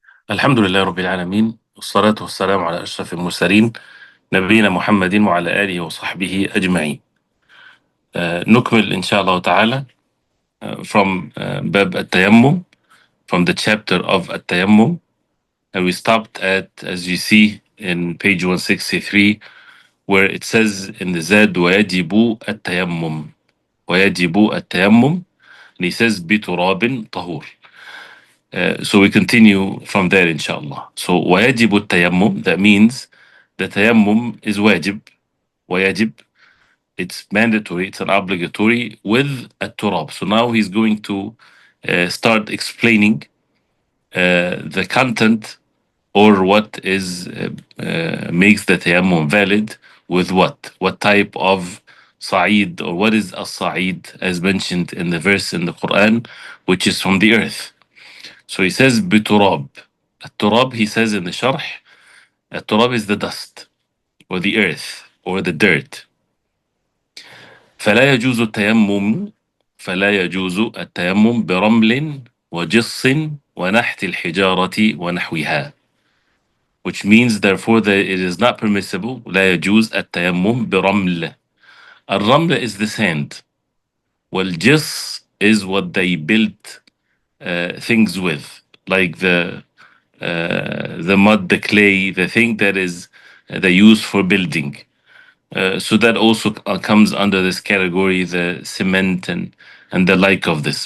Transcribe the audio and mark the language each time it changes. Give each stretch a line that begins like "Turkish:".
Arabic: الحمد لله رب العالمين والصلاة والسلام على أشرف المرسلين نبينا محمد وعلى آله وصحبه أجمعين. نكمل إن شاء الله تعالى
English: from
Arabic: باب التيمم,
English: from the chapter of التيمم, and we stopped at, as you see in page 163, where it says in the Zad
Arabic: ويجب التيمم, ويجب التيمم,
English: and he says
Arabic: بتراب طهور.
English: So we continue from there inshallah. So
Arabic: ويجب التيمم,
English: that means the tayammum is wajib, wajib, it's mandatory, it's an obligatory with a turab. So now he's going to start explaining the content or what is makes the tayammum valid with what type of sa'id, or what is a sa'id as mentioned in the verse in the Quran, which is from the earth. So he says biturab. Turab, he says in the sharh, turab is the dust or the earth or the dirt.
Arabic: فلا يجوز التيمم فلا يجوز التيمم برمل وجص ونحت الحجارة ونحوها,
English: which means therefore that it is not permissible.
Arabic: لا يجوز التيمم برمل.
English: الرمل is the sand, والجص is what they built things with, like the mud, the clay, the thing that is they use for building. So that also comes under this category, the cement and the like of this.